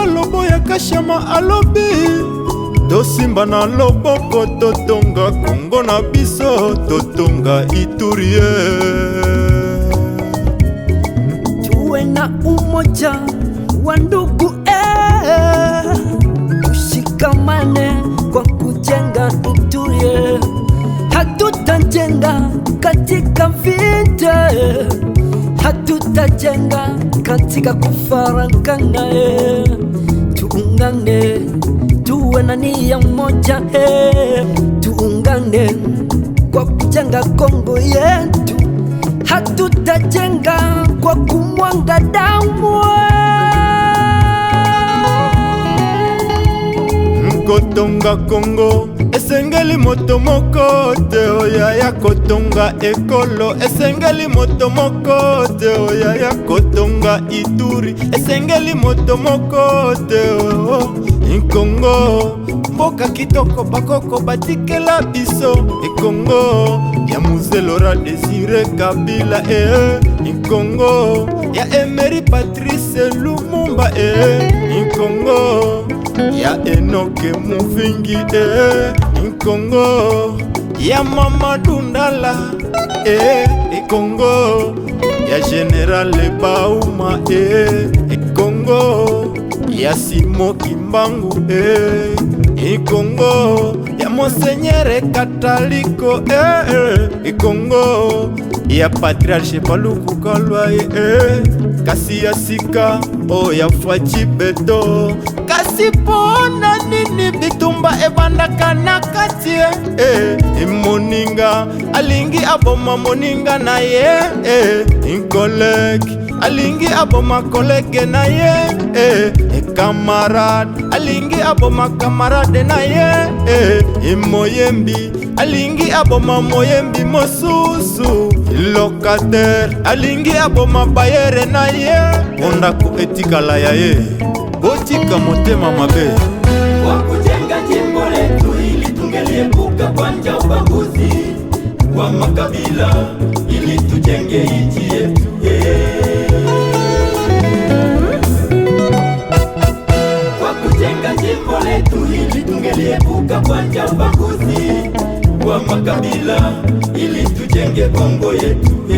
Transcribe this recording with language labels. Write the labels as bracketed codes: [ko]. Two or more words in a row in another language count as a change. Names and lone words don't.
[ln] Loboya Kashama alobi tosimba na loboko totonga Kongo na biso totonga Ituri. [sw] Tuwe na umoja wa ndugu, tushikamane kwa kujenga Ituri. Hatutajenga katika vita, hatutajenga katika kufaragana. Tuungane, tuwe na nia moja, tuungane kwa kujenga Kongo yetu. Hatutajenga kwa kumwanga damu. [ln] Kotonga Kongo esengeli moto moko te oya ya kotonga ekolo, esengeli moto moko te oya ya kotonga Ituri, esengeli moto moko te o Kongo. Mboka kitoko bakoko batikela biso Kongo ya Muzelora Desire Kabila Kongo ya Emery Patrice Lumumba Kongo ya Enoke Muvingi Kongo ya Mamadou Ndala Kongo ya General Bauma Kongo ya Simo Kimbangu Kongo ya Monseigneur Kataliko Kongo ya Patriarche Paluku Kalwa kasi ya sika oya faci beto. Kasi pona nini bitumba ebandaka na kati moninga alingi aboma moninga na ye inkolege alingi aboma kolege na ye kamarade alingi aboma kamarade na ye moyembi alingi aboma moyembi mosusu locataire alingi aboma bayere na ye ondako etikala ya ye botika motema mabe. [sw] Kwa kujenga jimbo letu ili tungeliepuka kwanja ubaguzi wa makabila ili tujenge nchi yetu Kwa kujenga jimbo letu ili tungeliepuka kwanja ubaguzi wa makabila ili tujenge Kongo yetu